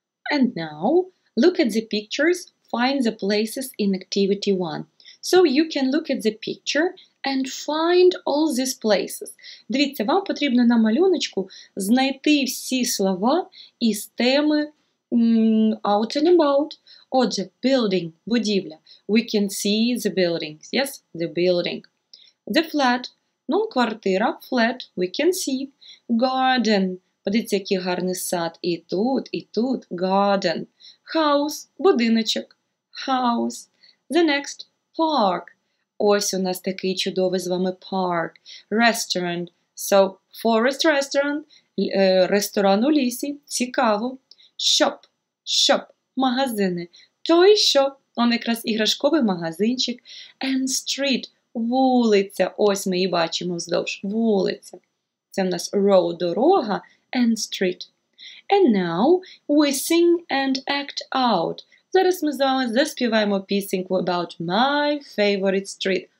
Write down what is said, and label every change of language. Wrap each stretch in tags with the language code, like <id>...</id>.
<en>And now, look at the pictures, find the places in activity 1. So you can look at the picture and find all these places.</en> <uk>Дивіться, вам потрібно на малюночку знайти всі слова із теми out and about. Отже, building, будівля.</uk> <en>We can see the buildings. Yes, the building. The flat, квартира, flat, we can see.</en> <uk>Garden, подивіться, який гарний сад. І тут, garden.</uk> <en>House, будиночок, house. The next, park.</en> <uk>Ось у нас такий чудовий з вами park.</uk> <en>Restaurant. So, forest restaurant.</en> <uk>Ресторан у лісі. Цікаво.</uk> <en>Shop. Shop. Магазини. Toy shop.</en> <uk>Он якраз іграшковий магазинчик.</uk> <en>And street.</en> <uk>Вулиця. Ось ми її бачимо вздовж. Вулиця. Це в нас road, дорога.</uk> <en>And street. And now we sing and act out.</en> <uk>Зараз ми з вами заспіваємо пісеньку</uk> <en>about my favorite street.</en>